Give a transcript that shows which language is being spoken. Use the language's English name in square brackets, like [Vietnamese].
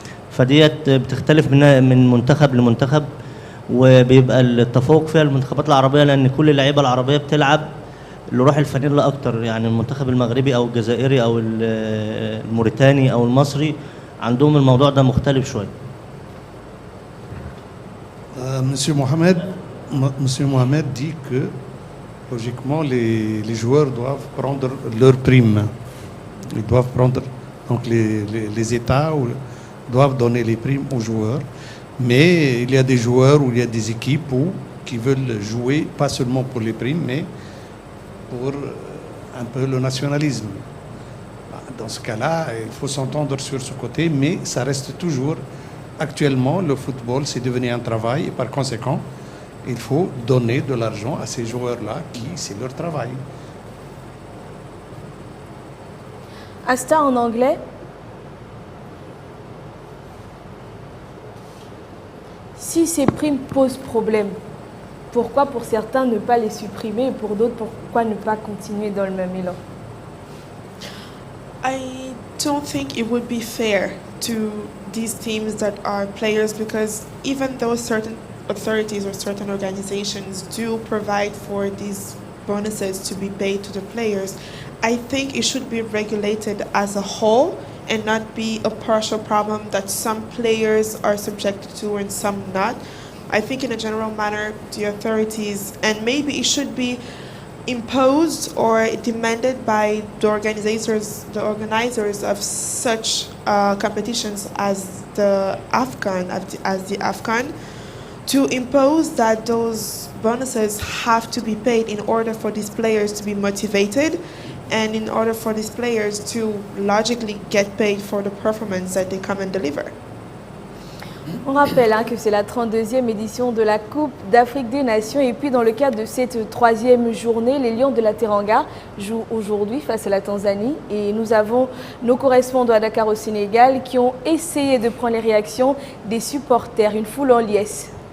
[Arabic] فديت بتختلف من منتخب لمنتخب، وبيبقى التفوق فيها المنتخبات العربية لأن كل اللعيبة العربية بتلعب لروح الفانيلا أكتر، يعني المنتخب المغربي أو الجزائري أو الموريتاني أو المصري عندهم الموضوع ده مختلف شوية. [French] Monsieur Mohamed dit que logiquement les joueurs doivent prendre leur prime. Ils doivent prendre, donc les États doivent donner les primes aux joueurs. Mais il y a des joueurs ou il y a des équipes qui veulent jouer pas seulement pour les primes, mais pour un peu le nationalisme. Dans ce cas-là, il faut s'entendre sur ce côté, mais ça reste toujours, actuellement, le football, c'est devenu un travail et par conséquent, il faut donner de l'argent à ces joueurs-là qui, c'est leur travail. Asta en anglais. Si ces primes posent problème, pourquoi pour certains ne pas les supprimer et pour d'autres pourquoi ne pas continuer dans le même élan? [English] I don't think it would be fair to these teams that are players because even though certain authorities or certain organizations do provide for these bonuses to be paid to the players, I think it should be regulated as a whole and not be a partial problem that some players are subjected to and some not. I think in a general manner, the authorities, and maybe it should be imposed or demanded by the organizers of such competitions as the AFCON, to impose that those bonuses have to be paid in order for these players to be motivated and in order for these players to logically get paid for the performance that they come and deliver. [French] On rappelle que c'est la 32e édition de la Coupe d'Afrique des Nations et puis dans le cadre de cette 3e journée, les Lions de la Teranga jouent aujourd'hui face à la Tanzanie et nous avons nos correspondants à Dakar au Sénégal qui ont essayé de prendre les réactions des supporters, une foule en liesse.